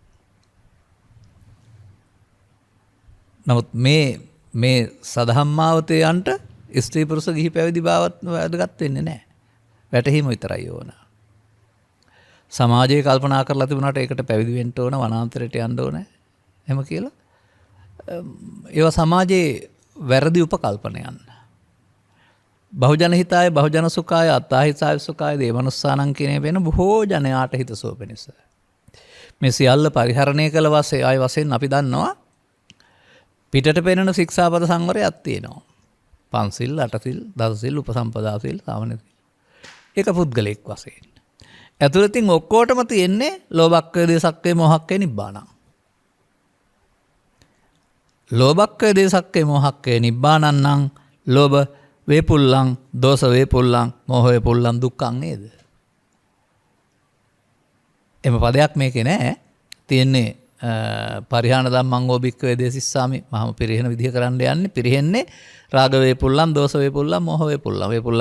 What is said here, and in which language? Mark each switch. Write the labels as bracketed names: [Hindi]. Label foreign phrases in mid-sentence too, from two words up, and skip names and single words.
[Sinhala] නමුත් මේ සදහම්මාවතයන්ට ස්ත්‍රී පුරුෂ ගිහි පැවිදි බවත් වැදගත් වෙන්නේ නැහැ. වැටහීම විතරයි ඕන. සමාජයේ කල්පනා කරලා තිබුණාට ඒකට පැවිදි වෙන්න ඕන, වනාන්තරයට යන්න ඕන. එහෙම කියලා. ඒවා සමාජයේ වැරදි උපකල්පනයන්. [Pali] බහුජන හිතාය බහුජන සුඛාය අත්තාහිතාය සුඛාය දේවනුස්සානං [Sinhala] කියන වෙන බොහෝ ජනයාට හිතසුව පිණිස. මේ සියල්ල පරිහරණය කළ වශයෙන් අපි දන්නවා පිටට පෙනෙන ශික්ෂාපද සංවරයක් තියෙනවා. පන්සිල්, අටසිල්, දසසිල්, උපසම්පදා සිල්, සාමණේර සිල්. ඒක පුද්ගලෙක් වශයෙන්. ඇතුළතින් ඔක්කොටම තියෙන්නේ [Pali] ලෝභක්ඛය, දේසක්ඛය, මොහක්ඛය, නිබ්බානං. ලෝභක්ඛය, දේසක්ඛය, මොහක්ඛය, නිබ්බානං නම් ලෝභ වේපුල්ලං, දෝෂ වේපුල්ලං, මෝහ වේපුල්ලං දුක්ඛං නේද? [Sinhala] එම පදයක් මේකේ නෑ. [Pali] තියෙන්නේ පරිහාන ධම්මං ඕබික්ඛවේ දේසිස්සාමි. [Sinhala] මහම පිරිහෙන විදිහ කරන්න යන්නේ. [Pali] පිරිහෙන්නේ රාග වේපුල්ලං, දෝෂ වේපුල්ලං, මෝහ වේපුල්ලං.